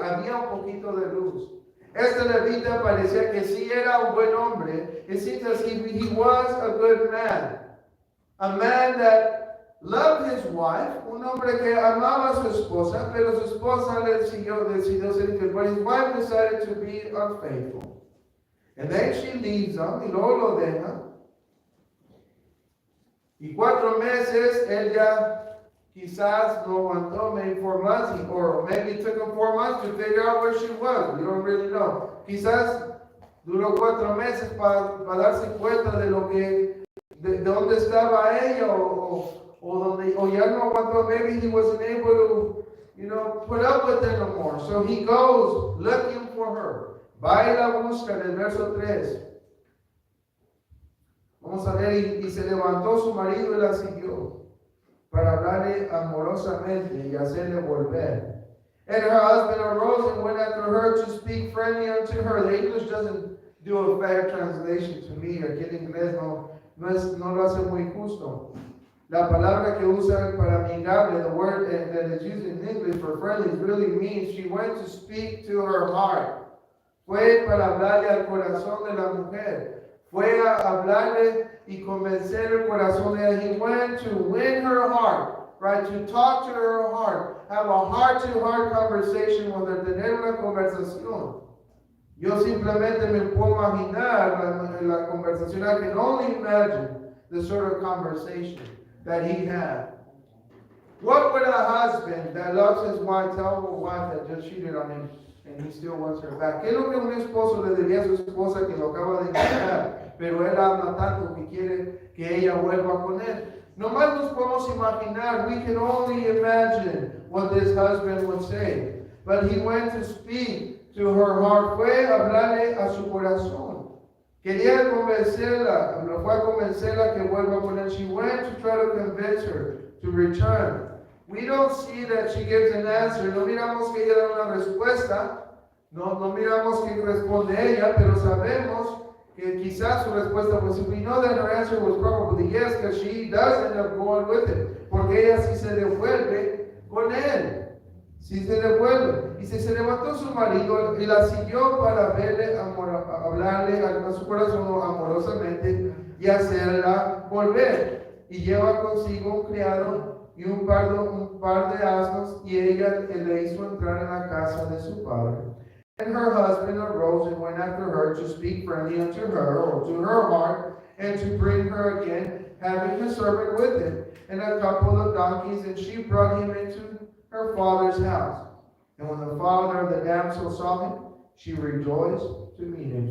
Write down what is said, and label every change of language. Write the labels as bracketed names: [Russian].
[Spanish] Había un poquito de luz. Este levita parecía que sí era un buen hombre. [English] It seems as if he was a good man. A man that loved his wife, [Spanish] un hombre que amaba a su esposa, pero su esposa decidió ser infiel. [English] But his wife decided to be unfaithful. And then she leaves him, [Spanish] y luego lo deja. Y 4 meses, él ya quizás no aguantó, [English] maybe 4 months, or maybe it took him 4 months to figure out where she was. We don't really know. [Spanish] Quizás duró 4 meses para darse cuenta de lo que, de dónde estaba ella, o ya no aguantó. [English] Maybe he wasn't able to, you know, put up with it no more. So he goes looking for her. [Spanish] Va y la busca en el verso 3. Vamos a ver, y se levantó su marido y la siguió para hablarle amorosamente y hacerle volver. [English] And her husband arose and went after her to speak friendly unto her. The English doesn't do a fair translation to me. [Spanish] Aquí en inglés no lo hace muy justo. La palabra que usa para amigable, [English] the word that is used in English for friendly, really means she went to speak to her heart. [Spanish] Fue para hablarle al corazón de la mujer. Fue a hablarle y convencer el corazón de ella. [English] He went to win her heart, right? To talk to her heart. Have a heart-to-heart conversation with her. [Spanish] Tener una conversación. Yo simplemente me puedo imaginar la conversación. [English] I can only imagine the sort of conversation that he had. What would a husband that loves his wife tell a wife that just cheated on him and he still wants her back? [Spanish] ¿Qué es lo que un esposo le diría a su esposa que lo acaba de engañar, pero él ama tanto que quiere que ella vuelva con él? Nomás nos podemos imaginar. [English] We can only imagine what this husband would say. But he went to speak to her heart. [Spanish] Fue a hablarle a su corazón. Quería convencerla, lo fue a convencerla que vuelva con él. [English] She went to try to convince her to return. We don't see that she gives an answer. [Spanish] No miramos que ella da una respuesta. No miramos que responde ella, pero sabemos que quizás su respuesta [English] was, we know that her answer was probably yes, because she does end up going with it. [Spanish] Porque ella sí se devuelve con él. Sí se devuelve. Y se levantó su marido y la siguió para verle, hablarle a su corazón amorosamente y hacerla volver. Y lleva consigo un criado y un par de asnos, y ella le hizo entrar en la casa de su padre. [English] And her husband arose and went after her to speak friendly unto her, or to her heart, and to bring her again, having a servant with him, and a couple of donkeys, and she brought him into her father's house. And when the father of the damsel saw him, she rejoiced to meet him.